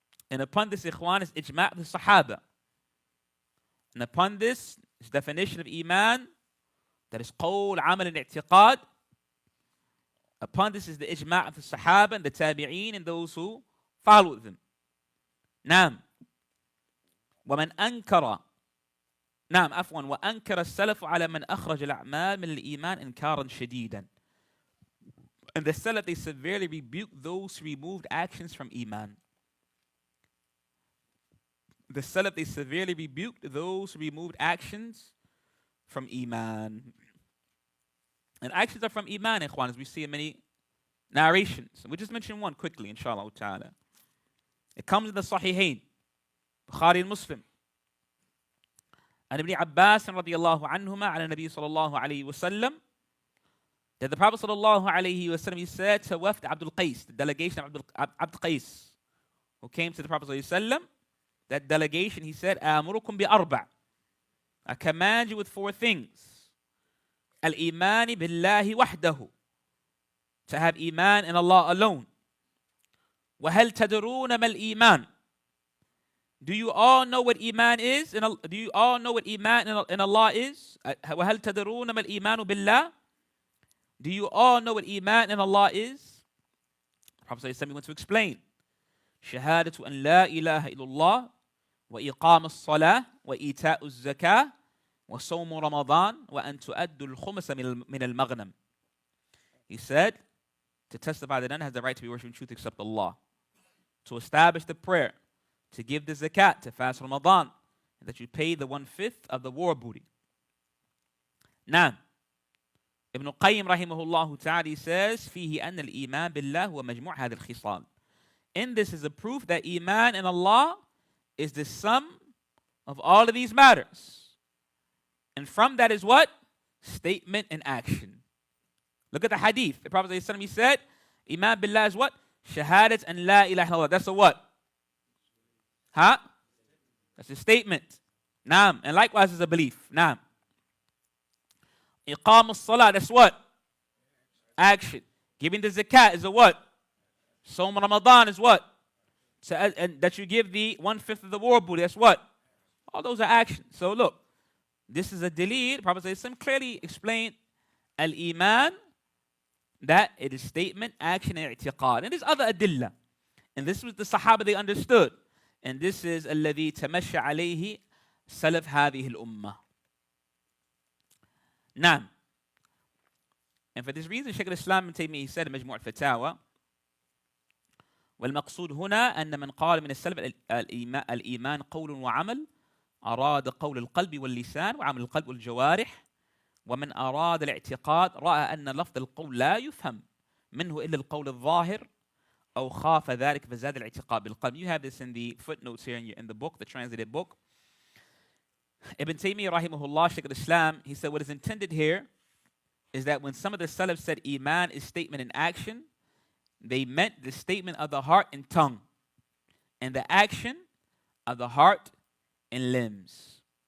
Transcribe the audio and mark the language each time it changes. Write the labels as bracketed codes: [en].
[en] And upon this, ikhwan, is ijma' of the Sahaba. And upon this definition of Iman, that is qawl, amal, and i'tiqad. Upon this is the ijma' of the Sahaba and the Tabi'een and those who followed them. Naam. [ar] ومن أنكر نعم عفوا وأنكر السلف على من أخرج الأعمال من الإيمان إنكارا شديدا. [en] And the Salaf, they severely rebuked those who removed actions from Iman. The Salaf, they severely rebuked those who removed actions from Iman. And actions are from Iman, ikhwan, as we see in many narrations. We just mention one quickly, inshallah ta'ala. It comes in the Sahihain, Bukhari and Muslim. [ar] عن ابن عباس رضي الله عنهما عن النبي صلى الله عليه وسلم [en] that the Prophet صلى الله عليه وسلم he said to Wafd Abdul Qais, the delegation of Abdul Qais, who came to the Prophet صلى الله عليه وسلم, that delegation, he said, [ar] آمركم بأربع, [en] I command you with four things. [ar] الإيمان بالله وحده, [en] to have Iman in Allah alone. [ar] وهل تدرون ما الإيمان? [en] Do you all know what Iman is? Do you all know what Iman in Allah is? [ar] وهل تدرون ما الإيمان بالله? [en] Do you all know what Iman in Allah is? The Prophet ﷺ went to explain. [ar] شهادة أن لا إله إلا الله وإقام الصلاة وإيتاء الزكاة وصوم رمضان وأن تؤدوا الخمس من المغنم. [en] He said, to testify that none has the right to be worshipped in truth except Allah, to establish the prayer, to give the zakat, to fast Ramadan, and that you pay the 1/5 of the war booty. Now, Ibn Qayyim rahimahullah ta'ala says, [ar] فيه أن الإيمان بالله هو مجموع هذه الخصال. [en] In this is a proof that Iman in Allah is the sum of all of these matters. And from that is what? Statement and action. Look at the hadith. The Prophet ﷺ, he said, Iman billah is what? Shahadat and la ilaha illallah. That's a what? Huh? That's a statement. Naam. And likewise is a belief. Naam. Iqam as-salah, that's what? Action. Giving the zakat is a what? Sawm Ramadan is what? So, and that you give the 1/5 of the war booty, that's what? All those are actions. So look, this is a delete. The Prophet ﷺ clearly explained al-Iman, that it is statement, action, and i'tiqad. And there's other adillah. And this was the Sahaba they understood. And this is [ar] الذي تمشى عليه سلف هذه الأمة. [en] Now, and for this reason, Sheikh al-Islam Ibn Taymiyyah, he said in [ar] مجموع الفتاوى, والمقصود هنا أن من قال من السلف الإيمان قول وعمل أراد قول القلب واللسان وعمل القلب والجوارح، ومن أراد الاعتقاد رأى أن لفظ القول لا يفهم منه إلا القول الظاهر أو خاف ذلك فزاد الاعتقاد بالقلب. [en] You have this in the footnotes here in the book, the translated book. Ibn Taymiyyah rahimahullah, Sheikh al-Islam, he said what is intended here is that when some of the Salaf said Iman is statement and action, they meant the statement of the heart and tongue, and the action of the heart and limbs.